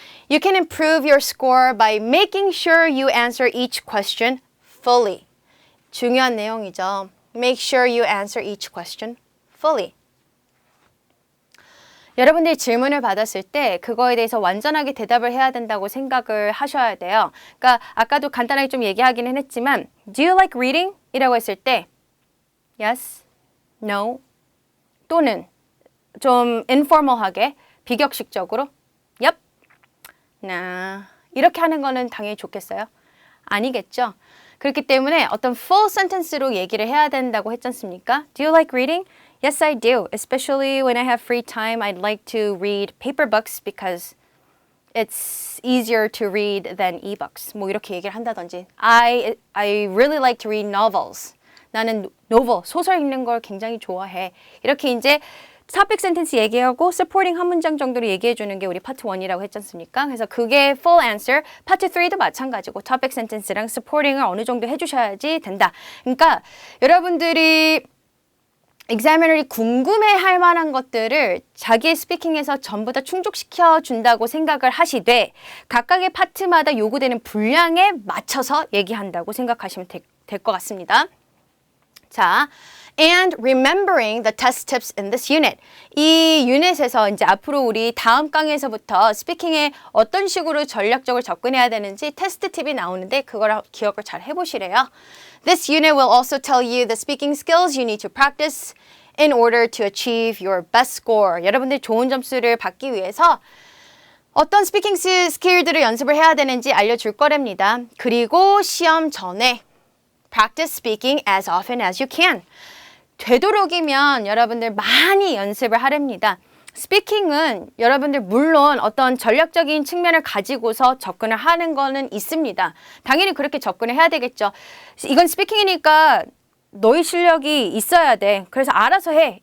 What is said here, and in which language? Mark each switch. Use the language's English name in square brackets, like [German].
[English] You can improve your score by making sure you answer each question fully. [Korean] 중요한 내용이죠. [English] Make sure you answer each question fully. [Korean] 여러분들이 질문을 받았을 때 그거에 대해서 완전하게 대답을 해야 된다고 생각을 하셔야 돼요. 그러니까 아까도 간단하게 좀 얘기하기는 했지만 [English] Do you like reading? [Korean] 이라고 했을 때 Yes, No 또는 좀 informal하게 비격식적으로 Yep, Nah 이렇게 하는 거는 당연히 좋겠어요? 아니겠죠? 그렇기 때문에 어떤 full sentence로 얘기를 해야 된다고 했지 않습니까? [English] Do you like reading? Yes, I do. Especially when I have free time, I'd like to read paper books because it's easier to read than ebooks. [Korean] 뭐 이렇게 얘기를 한다든지. [English] I really like to read novels. [Korean] 나는 novel, 소설 읽는 걸 굉장히 좋아해. 이렇게 이제 topic sentence 얘기하고 supporting 한 문장 정도로 얘기해 주는 게 우리 파트 1이라고 했지 않습니까? 그래서 그게 full answer. 파트 3도 마찬가지고 topic sentence랑 supporting을 어느 정도 해주셔야지 된다. 그러니까 여러분들이 examiner이 궁금해할 만한 것들을 자기의 스피킹에서 전부 다 충족시켜 준다고 생각을 하시되 각각의 파트마다 요구되는 분량에 맞춰서 얘기한다고 생각하시면 될 것 같습니다. [English] 자, and remembering the test tips in this unit. [Korean] 이 유닛에서 이제 앞으로 우리 다음 강의에서부터 스피킹에 어떤 식으로 전략적으로 접근해야 되는지 테스트 팁이 나오는데 그걸 기억을 잘 해보시래요. [English] This unit will also tell you the speaking skills you need to practice in order to achieve your best score. [Korean] 여러분들 좋은 점수를 받기 위해서 어떤 스피킹 스킬들을 연습을 해야 되는지 알려줄 거랍니다. 그리고 시험 전에 [English] practice speaking as often as you can. [Korean] 되도록이면 여러분들 많이 연습을 하랍니다. 스피킹은 여러분들 물론 어떤 전략적인 측면을 가지고서 접근을 하는 거는 있습니다. 당연히 그렇게 접근을 해야 되겠죠. 이건 스피킹이니까 너희 실력이 있어야 돼. 그래서 알아서 해.